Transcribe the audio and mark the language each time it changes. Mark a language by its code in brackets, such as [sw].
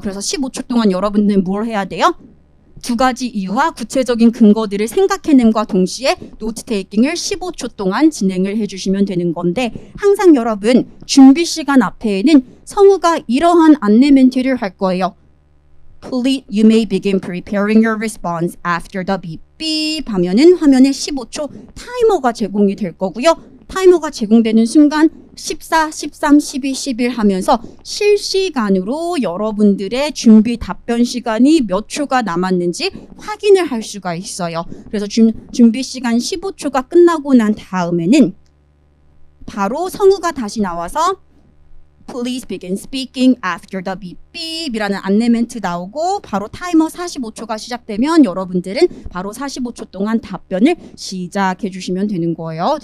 [ko] 그래서 15초 동안 여러분들은 뭘 해야 돼요? 두 가지 이유와 구체적인 근거들을 생각해냄과 동시에 노트 테이킹을 15초 동안 진행을 해주시면 되는 건데 항상 여러분 준비 시간 앞에는 성우가 이러한 안내 멘트를 할 거예요. [en] Please, you may begin preparing your response after the beep beep [ko] 하면은 화면에 15초 타이머가 제공이 될 거고요. 타이머가 제공되는 순간 14, 13, 12, 11 하면서 실시간으로 여러분들의 준비 답변 시간이 몇 초가 남았는지 확인을 할 수가 있어요. 그래서 준비 시간 15초가 끝나고 난 다음에는 바로 성우가 다시 나와서 [en] Please begin speaking after the beep beep [ko] 이라는 안내 멘트 나오고 바로 타이머 45초가 시작되면 여러분들은 바로 45초 동안 답변을 시작해 주시면 되는 거예요.